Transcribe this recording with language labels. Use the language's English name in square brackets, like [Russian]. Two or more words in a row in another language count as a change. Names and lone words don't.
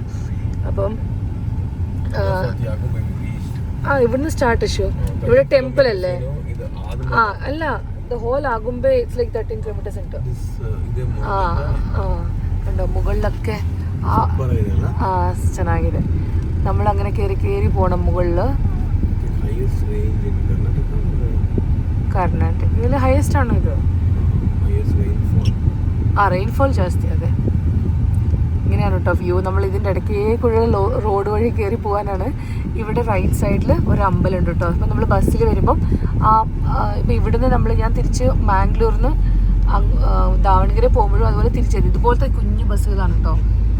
[Malayalam] അപ്പം ഇവിടുന്ന് സ്റ്റാർട്ട് ഷോ. ഇവിടെ ടെമ്പിൾ അല്ലേ? അല്ല, [English] the whole [Malayalam] ആകുമ്പേ [English] it's like 13 kilometers [Malayalam] ഉണ്ട്. കണ്ടോ മുകളിലൊക്കെ ಚೆನ್ನಾಗಿದೆ. നമ്മളങ്ങനെ കയറി പോകണം മുകളിൽ. [Kannada] ಕರ್ನಾಟಕ ಇಲ್ಲಿ ಹೈಯೆಸ್ಟ್ ಆണോ ಇದು? [Malayalam] റെയിൻഫോൾ ജാസ്തി. അതെ, ഇങ്ങനെയാണ് കേട്ടോ വ്യൂ. നമ്മൾ ഇതിൻ്റെ ഇടയ്ക്ക് കൂടെ റോഡ് വഴി കയറി പോകാനാണ്. ഇവിടെ റൈറ്റ് സൈഡിൽ ഒരു അമ്പലമുണ്ട് കേട്ടോ. അപ്പം നമ്മൾ ബസ്സിൽ വരുമ്പം ഇപ്പം ഇവിടുന്ന് ഞാൻ തിരിച്ച് മാംഗ്ലൂരിന്ന് ദാവൺഗിരി പോകുമ്പോഴും അതുപോലെ തിരിച്ചത് ഇതുപോലത്തെ കുഞ്ഞു ബസ്സുകളാണ് കേട്ടോ.